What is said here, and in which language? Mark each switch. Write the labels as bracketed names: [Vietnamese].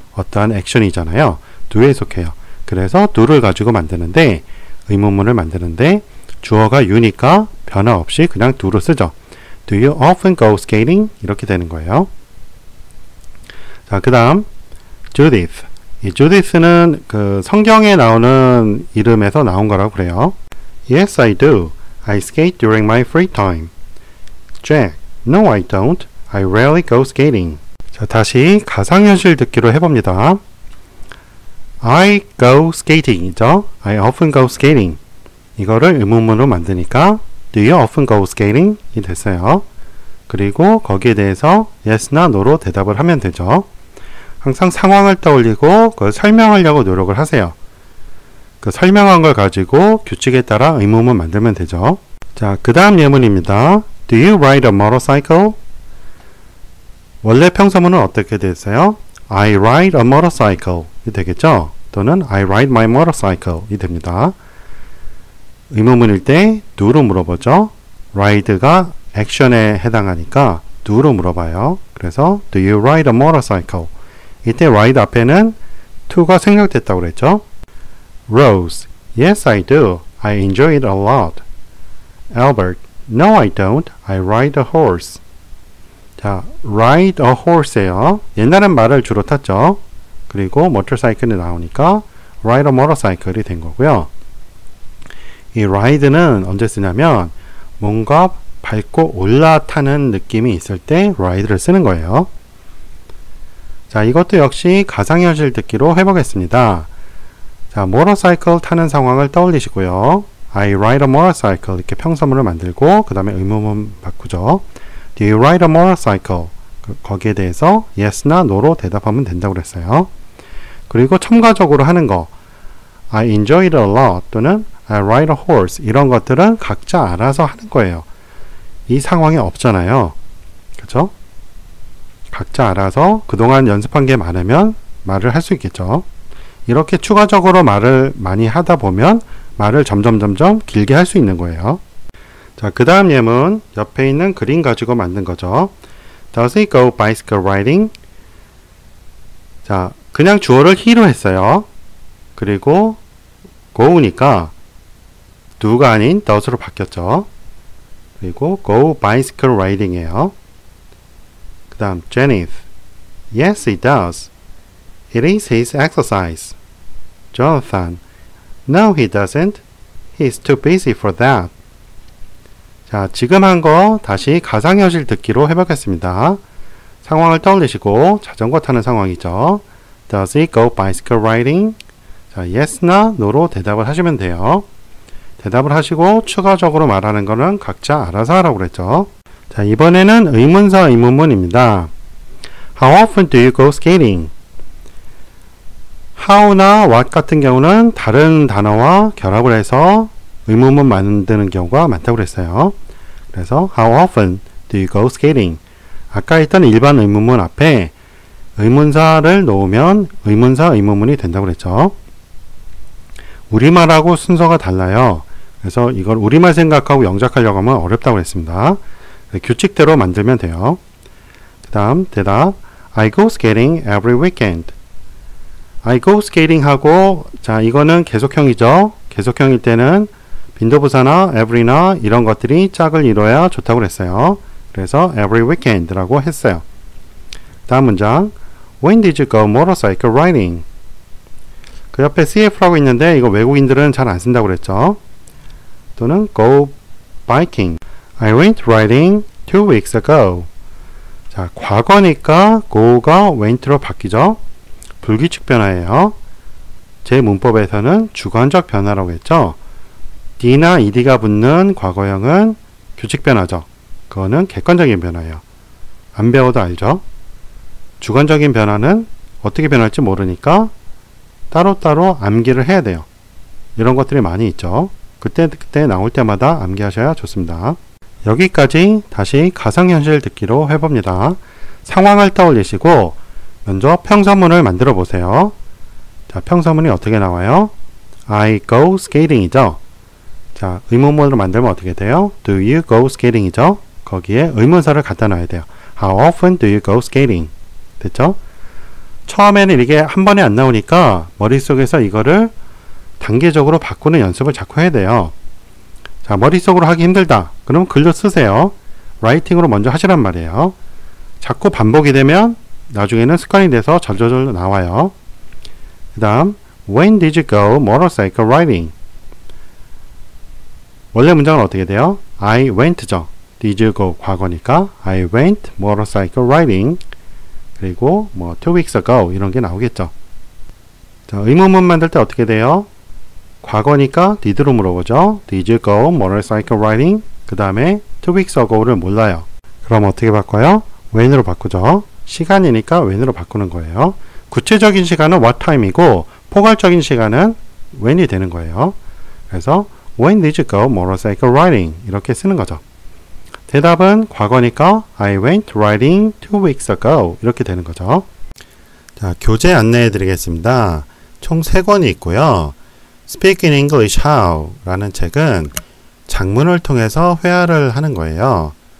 [Korean] 어떠한 액션이잖아요. do에 속해요. 그래서 do를 가지고 만드는데, 의문문을 만드는데 주어가 you니까 변화 없이 그냥 do로 쓰죠. [English] Do you often go skating? [Korean] 이렇게 되는 거예요. 자, 그 다음 Judith. 이 Judith는 그 성경에 나오는 이름에서 나온 거라고 그래요. [English] Yes, I do. I skate during my free time. Jack. No, I don't. I rarely go skating. [Korean] 자, 다시 가상현실 듣기로 해봅니다. [English] I go skating이죠. I often go skating. [Korean] 이거를 의문문으로 만드니까 [English] Do you often go skating? [Korean] 이 됐어요. 그리고 거기에 대해서 Yes나 No로 대답을 하면 되죠. 항상 상황을 떠올리고 그걸 설명하려고 노력을 하세요. 그 설명한 걸 가지고 규칙에 따라 의문문 만들면 되죠. 자, 그 다음 예문입니다. [English] Do you ride a motorcycle? [Korean] 원래 평서문은 어떻게 됐어요? [English] I ride a motorcycle [Korean] 이 되겠죠? 또는 [English] I ride my motorcycle [Korean] 이 됩니다. 의문문일 때 do로 물어보죠. ride가 액션에 해당하니까 do로 물어봐요. [English] 그래서 Do you ride a motorcycle? [Korean] 이때 ride 앞에는 to가 생략됐다고 그랬죠. [English] Rose. Yes, I do. I enjoy it a lot. Albert. No, I don't. I ride a horse. 자, ride a horse예요. [Korean] 옛날엔 말을 주로 탔죠. 그리고 motorcycle이 나오니까 ride a motorcycle이 된 거고요. 이 ride는 언제 쓰냐면 뭔가 밟고 올라타는 느낌이 있을 때 ride를 쓰는 거예요. 자, 이것도 역시 가상현실 듣기로 해보겠습니다. 자, motorcycle 타는 상황을 떠올리시고요. [English] I ride a motorcycle [Korean] 이렇게 평서문을 만들고 그 다음에 의문문 바꾸죠. [English] Do you ride a motorcycle? [Korean] 거기에 대해서 Yes나 No로 대답하면 된다고 그랬어요. 그리고 첨가적으로 하는 거 [English] I enjoy it a lot [Korean] 또는 [English] I ride a horse [Korean] 이런 것들은 각자 알아서 하는 거예요. 이 상황이 없잖아요. 그렇죠? 각자 알아서 그동안 연습한 게 많으면 말을 할 수 있겠죠. 이렇게 추가적으로 말을 많이 하다 보면 말을 점점 길게 할 수 있는 거예요. 자, 그 다음 예문 옆에 있는 그림 가지고 만든 거죠. [English] Does he go bicycle riding? [Korean] 자, 그냥 주어를 he로 했어요. 그리고 go니까 do가 아닌 does로 바뀌었죠. 그리고 go bicycle riding이에요. 그 다음 Jennifer. [English] Yes, he does. It is his exercise. Jonathan. No, he doesn't. He's too busy for that. [Korean] 자, 지금 한 거 다시 가상현실 듣기로 해보겠습니다. 상황을 떠올리시고 자전거 타는 상황이죠. [English] Does he go bicycle riding? [Korean] 자, Yes나 No로 대답을 하시면 돼요. 대답을 하시고 추가적으로 말하는 거는 각자 알아서 하라고 그랬죠. 자, 이번에는 의문사 의문문입니다. [English] How often do you go skating? [Korean] How나 what 같은 경우는 다른 단어와 결합을 해서 의문문 만드는 경우가 많다고 그랬어요. [English] 그래서 How often do you go skating? [Korean] 아까 했던 일반 의문문 앞에 의문사를 놓으면 의문사 의문문이 된다고 그랬죠. 우리말하고 순서가 달라요. 그래서 이걸 우리말 생각하고 영작하려고 하면 어렵다고 그랬습니다. 규칙대로 만들면 돼요. 그 다음 대답 [English] I go skating every weekend. I go skating [Korean] 하고 자, 이거는 계속형이죠. 계속형일 때는 빈도부사나 every나 이런 것들이 짝을 이뤄야 좋다고 그랬어요. 그래서 every weekend라고 했어요. 다음 문장 [English] When did you go motorcycle riding? [Korean] 그 옆에 CF라고 있는데 이거 외국인들은 잘 안 쓴다고 그랬죠. [English] 또는 go biking. I went riding 2 weeks ago. [Korean] 자, 과거니까 go가 went로 바뀌죠. 불규칙 변화예요. 제 문법에서는 주관적 변화라고 했죠. d나 ed가 붙는 과거형은 규칙 변화죠. 그거는 객관적인 변화예요. 안 배워도 알죠. 주관적인 변화는 어떻게 변할지 모르니까 따로따로 암기를 해야 돼요. 이런 것들이 많이 있죠. 그때 나올 때마다 암기하셔야 좋습니다. 여기까지 다시 가상현실 듣기로 해봅니다. 상황을 떠올리시고 먼저 평서문을 만들어 보세요. 자, 평서문이 어떻게 나와요? [English] I go skating 이죠. [Korean] 자, 의문문으로 만들면 어떻게 돼요? [English] Do you go skating 이죠. [Korean] 거기에 의문사를 갖다 놔야 돼요. [English] How often do you go skating? [Korean] 됐죠? 처음에는 이게 한 번에 안 나오니까 머릿속에서 이거를 단계적으로 바꾸는 연습을 자꾸 해야 돼요. 자, 머릿속으로 하기 힘들다. 그럼 글로 쓰세요. 라이팅으로 먼저 하시란 말이에요. 자꾸 반복이 되면 나중에는 습관이 돼서 절절절 나와요. 그 다음 When did you go motorcycle riding? 원래 문장은 어떻게 돼요? [English] I went죠. Did you go [Korean] 과거니까 [English] I went motorcycle riding. [Korean] 그리고 뭐 [English] 2 weeks ago [Korean] 이런 게 나오겠죠. 자, 의문문 만들 때 어떻게 돼요? 과거니까 did로 물어보죠. [English] Did you go motorcycle riding? [Korean] 그 다음에 [English] 2 weeks ago [Korean] 를 몰라요. 그럼 어떻게 바꿔요? when으로 바꾸죠. 시간이니까 when으로 바꾸는 거예요. 구체적인 시간은 what time이고 포괄적인 시간은 when이 되는 거예요. [English] 그래서 When did you go motorcycle riding? [Korean] 이렇게 쓰는 거죠. 대답은 과거니까 [English] I went riding 2 weeks ago [Korean] 이렇게 되는 거죠. 자, 교재 안내해 드리겠습니다. 총 3권이 있고요. Speak in English How 라는 책은 작문을 통해서 회화를 하는 거예요.